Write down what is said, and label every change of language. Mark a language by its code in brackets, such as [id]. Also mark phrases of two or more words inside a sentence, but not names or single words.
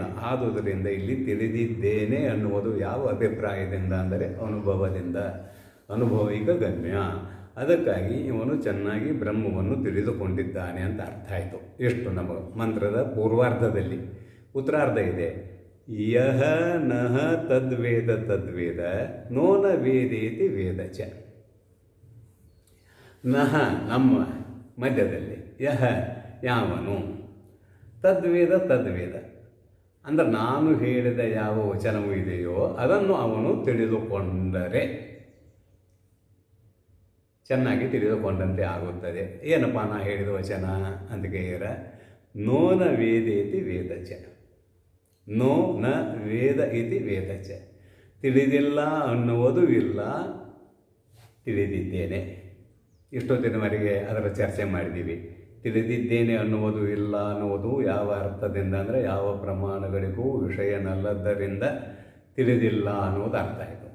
[kn] ಆದುದರಿಂದ ಇಲ್ಲಿ ತಿಳಿದಿದ್ದೇನೆ ಅನ್ನುವುದು ಯಾವ ಅಭಿಪ್ರಾಯದಿಂದ ಅಂದರೆ ಅನುಭವದಿಂದ, ಅನುಭವಿಕ ಗಮ್ಯ. ಅದಕ್ಕಾಗಿ ಇವನು ಚೆನ್ನಾಗಿ ಬ್ರಹ್ಮವನ್ನು ತಿಳಿದುಕೊಂಡಿದ್ದಾನೆ ಅಂತ ಅರ್ಥ ಆಯಿತು. ಎಷ್ಟು ನಮ್ಮ ಮಂತ್ರದ ಪೂರ್ವಾರ್ಧದಲ್ಲಿ. ಉತ್ತರಾರ್ಧ ಇದೆ, [sa] ಯಹ ನಹ ತದ್ವೇದ ತದ್ವೇದ ನೋನ ವೇದೇತಿ ವೇದ ಚ. [kn] ನಹ ನಮ್ಮ ಮಧ್ಯದಲ್ಲಿ, ಯಹ ಯಾವನು, [sa] ತದ್ವೇದ ತದ್ವೇದ [kn] ಅಂದರೆ ನಾನು ಹೇಳಿದ ಯಾವ ವಚನವೂ ಇದೆಯೋ ಅದನ್ನು ಅವನು ತಿಳಿದುಕೊಂಡರೆ ಚೆನ್ನಾಗಿ ತಿಳಿದುಕೊಂಡಂತೆ ಆಗುತ್ತದೆ. ಏನಪ್ಪ ನಾ ಹೇಳಿದ ವಚನ ಅಂತ ಕೇಳಿರ, [sa] ನೋನ ವೇದೇತಿ ವೇದ ಚ. ನೋ ನ ವೇದ ಇತಿ ವೇದ ಚ. [kn] ತಿಳಿದಿಲ್ಲ ಅನ್ನುವುದು ಇಲ್ಲ, ತಿಳಿದಿದ್ದೇನೆ. ಇಷ್ಟೊತ್ತಿನವರೆಗೆ ಅದರ ಚರ್ಚೆ ಮಾಡಿದ್ದೀವಿ. ತಿಳಿದಿದ್ದೇನೆ ಅನ್ನುವುದು ಇಲ್ಲ ಅನ್ನುವುದು ಯಾವ ಅರ್ಥದಿಂದ ಅಂದರೆ ಯಾವ ಪ್ರಮಾಣಗಳಿಗೂ ವಿಷಯನಲ್ಲದ್ದರಿಂದ ತಿಳಿದಿಲ್ಲ ಅನ್ನುವುದು ಅರ್ಥ ಆಯಿತು.